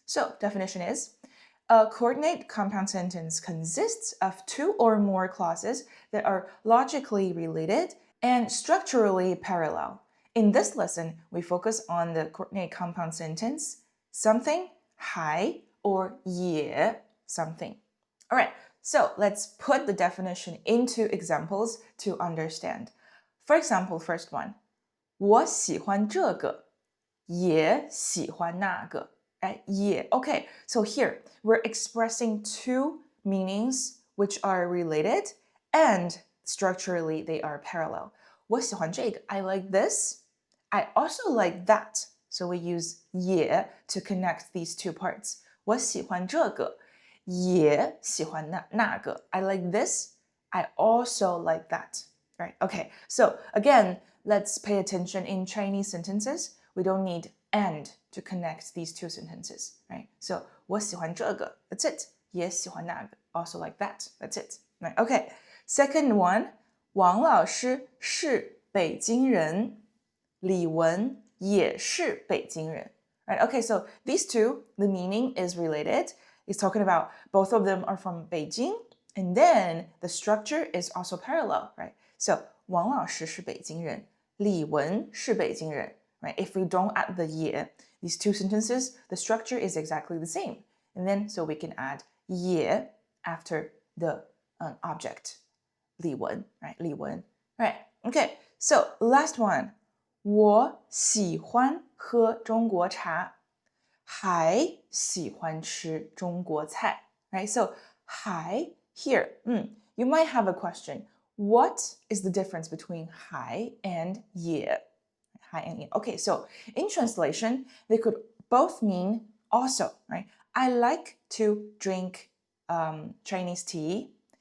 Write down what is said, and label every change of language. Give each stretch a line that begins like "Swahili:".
English: So definition is, a coordinate compound sentence consists of two or more clauses that are logically related and structurally parallel. In this lesson, we focus on the coordinate compound sentence, something, 还 or 也 something. All right, so let's put the definition into examples to understand. For example, first one,
Chinese: 我喜欢这个，也喜欢那个。
English: Right? 也 Okay, so here we're expressing two meanings which are related and structurally they are parallel.
Chinese: 我喜欢这个,
English: I like this. I also like that. So we use 也 to connect these two parts.
Chinese: 我喜欢这个，也喜欢那个.
English: I like this. I also like that. Right? Okay, so again, let's pay attention in Chinese sentences. We don't need and to connect these two sentences, right? So
Chinese: 我喜欢这个,
English: that's it.
Chinese: 也喜欢那个,
English: also like that, that's it. Right? Okay, second one,
Chinese: 王老师是北京人，李文也是北京人.
English: Right? Okay, so these two, the meaning is related. It's talking about both of them are from Beijing, and then the structure is also parallel, right?
Chinese: So 王老师是北京人，李文是北京人.
English: Right? If we don't add the 也, these two sentences, the structure is exactly the same. And then, so we can add 也 after the object, 李文, right? 李文, right? Okay, so last one.
Chinese: 我喜欢喝中国茶，还喜欢吃中国菜.
English: Right? So, 还 here, you might have a question. What is the difference between 还 and 也? Okay, so in translation, they could both mean also, right? I like to drink Chinese tea.